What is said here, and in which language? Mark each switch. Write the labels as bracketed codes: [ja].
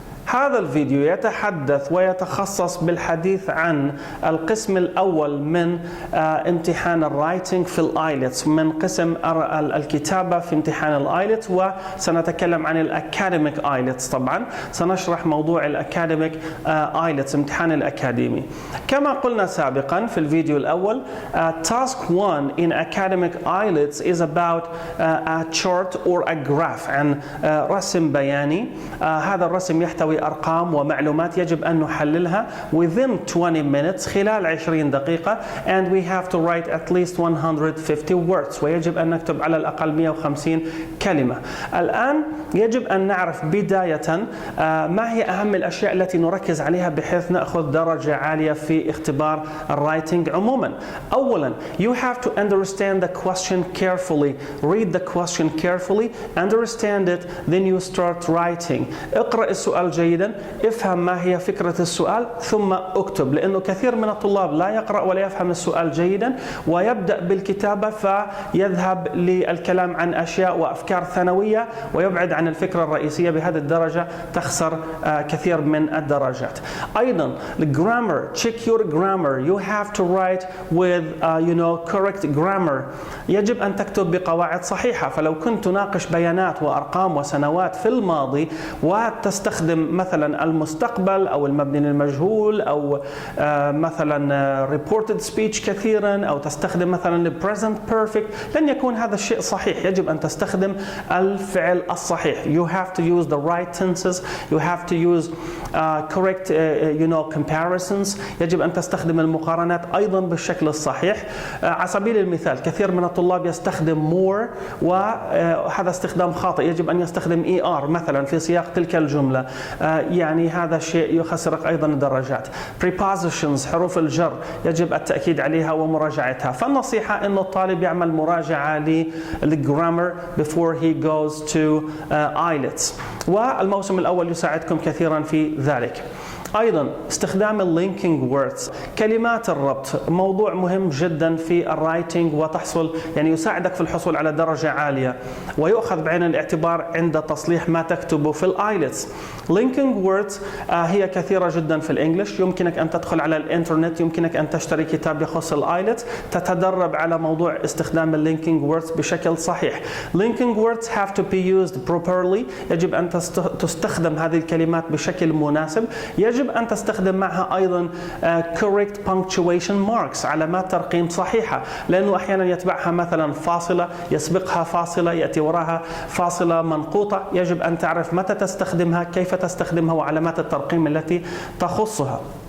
[ar] هذا الفيديو يتحدث ويتخصص بالحديث عن القسم الأول من امتحان الرايتنج في الايلتس، من قسم الكتابة في امتحان الايلتس، وسنتكلم عن الاكاديميك ايلتس. طبعا سنشرح موضوع الاكاديميك ايلتس، امتحان الأكاديمي. كما قلنا سابقا في الفيديو الأول، [en] task 1 in academic IELTS is about a chart or a graph، [ar] عن رسم بياني. هذا الرسم يحتوي أرقام ومعلومات يجب أن نحللها [en] within 20 minutes، [ar] خلال 20 دقيقة، [en] and we have to write at least 150 words، [ar] ويجب أن نكتب على الأقل 150 كلمة. الآن يجب أن نعرف بداية ما هي أهم الأشياء التي نركز عليها بحيث نأخذ درجة عالية في اختبار الرايتنج عموما. أولا، [en] you have to understand the question carefully. Read the question carefully, understand it, then you start writing. [ar] اقرأ السؤال جيدا، افهم ما هي فكرة السؤال، ثم اكتب. لأنه كثير من الطلاب لا يقرأ ولا يفهم السؤال جيدا، ويبدأ بالكتابة فيذهب للكلام عن أشياء وأفكار ثانوية ويبعد عن الفكرة الرئيسية. بهذه الدرجة تخسر كثير من الدرجات. أيضا الجرامر، [en] check your grammar. You have to write with correct grammar. [ar] يجب أن تكتب بقواعد صحيحة. فلو كنت تناقش بيانات وأرقام وسنوات في الماضي وتستخدم مثلا المستقبل أو المبني للمجهول أو مثلا reported speech كثيرا، أو تستخدم مثلا present perfect، لن يكون هذا الشيء صحيح. يجب أن تستخدم الفعل الصحيح. [en] You have to use the right tenses. You have to use correct comparisons. [ar] يجب أن تستخدم المقارنات أيضا بالشكل الصحيح. على سبيل المثال، كثير من الطلاب يستخدم more، وهذا استخدام خاطئ. يجب أن يستخدم ER مثلا في سياق تلك الجملة. يعني هذا الشيء يخسرك أيضا الدرجات. prepositions، حروف الجر، يجب التأكيد عليها ومراجعتها. فالنصيحة أن الطالب يعمل مراجعة للجرامر [en] before he goes to IELTS، [ar] والموسم الأول يساعدكم كثيرا في ذلك. أيضا استخدام اللينكينج ووردز، كلمات الربط، موضوع مهم جدا في الرايتنج، وتحصل يساعدك في الحصول على درجة عالية، ويؤخذ بعين الاعتبار عند تصليح ما تكتبه في الايلتس. لينكينج ووردز هي كثيرة جدا في الانجليش. يمكنك أن تدخل على الانترنت، يمكنك أن تشتري كتاب يخص الايلتس تتدرب على موضوع استخدام اللينكينج ووردز بشكل صحيح. [en] Linking words have to be used properly. [ar] يجب أن تستخدم هذه الكلمات بشكل مناسب. يجب أن تستخدم معها أيضا [en] correct punctuation marks، [ar] علامات ترقيم صحيحة، لأنه أحيانا يتبعها مثلا فاصلة، يسبقها فاصلة، يأتي وراها فاصلة منقوطة. يجب أن تعرف متى تستخدمها، كيف تستخدمها، وعلامات الترقيم التي تخصها.